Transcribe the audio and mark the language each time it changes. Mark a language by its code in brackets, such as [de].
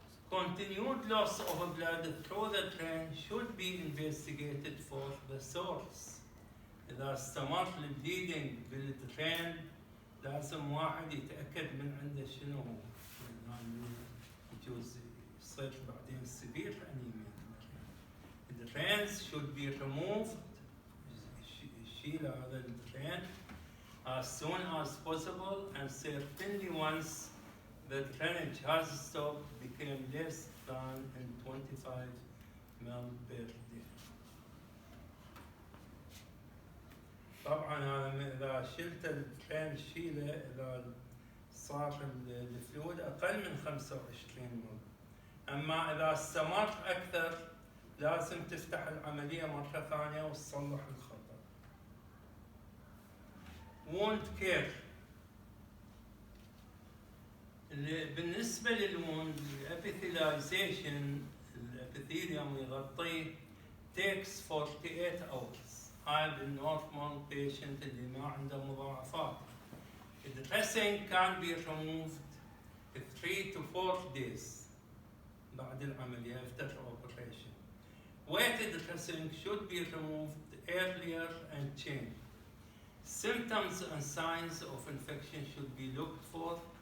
[en] Continued loss of blood through the drain should be investigated for the source. [ar] إذا استمر البليدنج بالدرين لازم واحد يتأكد من عنده شنو هو، يعني يجوز يصير بعدين severe anemia. [en] The drains should be removed. [ar] يشيل هذا الدرين [en] as soon as possible and certainly once the drainage has stopped became less than 25 ml per day. [ar] طبعا انا اذا شلت الدرين شيله اذا صار الفلويد اقل من 25 مل. اما اذا استمر اكثر لازم تفتح العمليه مره ثانيه وتصلح الخطا. [en] wound care. [ar] بالنسبه للوند الابيثيلايزيشن الابيثيليوم يغطيه [en] takes 48 hours. [ar] هاي بالنورمال بيشنت اللي ما عنده مضاعفات. [en] The dressing can be removed 3 to 4 days [ar] بعد العملية [en] after operation. Weighted dressing should be removed earlier and changed. Symptoms and signs of infection should be looked for.